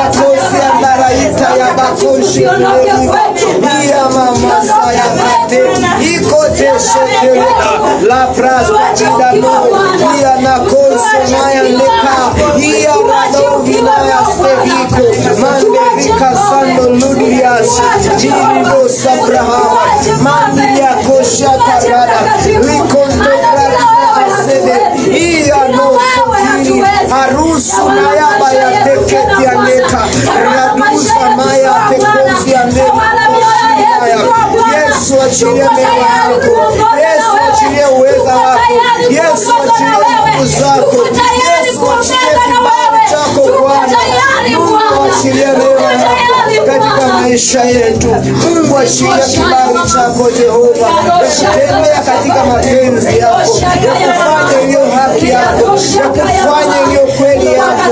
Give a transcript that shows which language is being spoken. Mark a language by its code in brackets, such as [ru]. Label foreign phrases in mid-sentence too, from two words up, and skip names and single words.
[sw] kosi andaraita ya bakoshi iya mama sayakate ikote sheteleka la prasta chidano iya nakoso maya neka iya radovina ya steviko manderika sando ludias jirido sabrahama mandiria kosha karada likondo iya no sofiri harusu na yaba ya teketi ya neka radusa maya tekozi ya neka Yesu achilie neema yako, Yesu achilie uweza wako, Yesu achilie nguvu zako, Yesu achilie kibali chako Bwana. Mungu achilie neema yako katika maisha yetu. Mungu achilie kibali chako Jehova, kutembea katika mapenzi yako, kufanya iliyo haki yako, kufanya iliyo kweli yako.